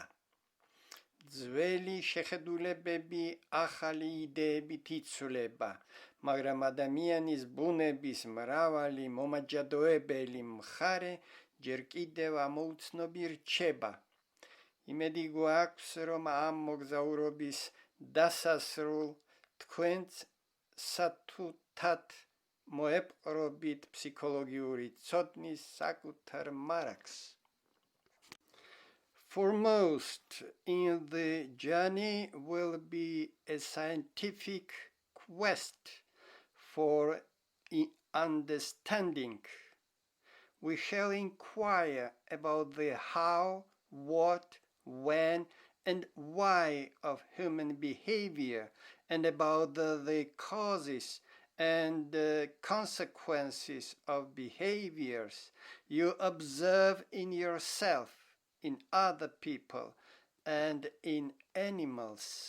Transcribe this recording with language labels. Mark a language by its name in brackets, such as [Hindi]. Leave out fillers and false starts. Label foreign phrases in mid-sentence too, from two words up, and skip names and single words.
[Georgian] ძველი შეხედულებები ახალი იდეებით იცვლება, მაგრამ ადამიანის ბუნების მრავალი მომაჯადოებელი მხარე ჯერ კიდევ ამოუცნობი რჩება. იმედი გვაქვს, რომ ამ მოგზაურობის დასასრულ თქვენც სათუთად მოეპყრობით ფსიქოლოგიური ცოდნის საკუთარ მარაგს. [English] Foremost in the journey will be a scientific quest for understanding. We shall inquire about the how, what, when, and why of human behavior, and about the causes and consequences of behaviors you observe in yourself, in other people, and in animals.